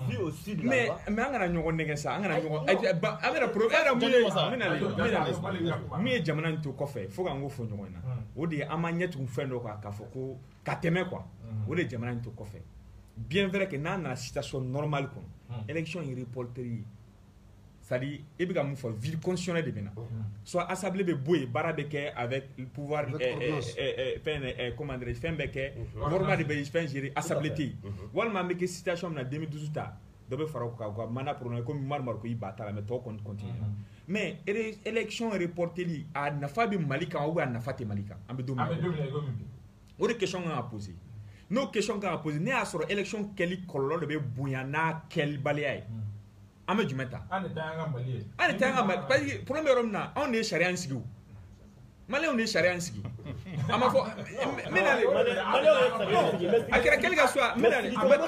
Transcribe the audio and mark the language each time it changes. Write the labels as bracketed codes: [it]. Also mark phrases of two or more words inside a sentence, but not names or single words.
[bm] Mais an kana ɲɔgɔn nɛgɛ sa an kana ɲɔgɔn an bɛna problème min ye jamana in to kɔfɛ fo k'an ko fɔ ɲɔgɔn na o de ye an ma ɲɛ tugun fɛn dɔ kan k'a fɔ ko ka tɛmɛ quoi o de ye jamana in to kɔfɛ [fr] bien vrai que [bm] n'an nana [fr] situation normale [bm] kɔnɔ élection ye reporteri [fr] c'est-à-dire [bm] i bɛ ka mun fɔ [fr] ville constitutionnelle [bm] de bɛ na [fr] soit assemblée [bm] bɛ bɔ yen baara bɛ kɛ [fr] avec le pouvoir [bm] fɛn [fr] comment dirais je [bm] fɛn bɛ kɛ gouvernement de bɛ fɛn [fr] gérer assemblée [bm] tɛ yen walima an bɛ kɛ situation min na 2012 ta dɔ bɛ fara o kan ka [fr] mandat prolongé comme [bm] Marimar ko i ba t'a la mais tɔw kɔni [fr] continue mais élection [bm] reporteli a nafa bɛ Mali kan ou bien a nafa tɛ Mali kan an bɛ don min na o de question kan ka poser n'o question kan ka poser ne y'a sɔrɔ élection kɛli kɔlɔlɔ de bɛ bonya n'a kɛlibaliya ye an bɛ jumɛn ta an de ta y'an ka Mali [fr] parce que problème [bm] bɛ yɔrɔ min na anw de ye sariya in sigi o Maliyɛnw de ye sariya in sigi a ma fɔ n bɛ nale a kɛra kɛli ka so a n bɛ nale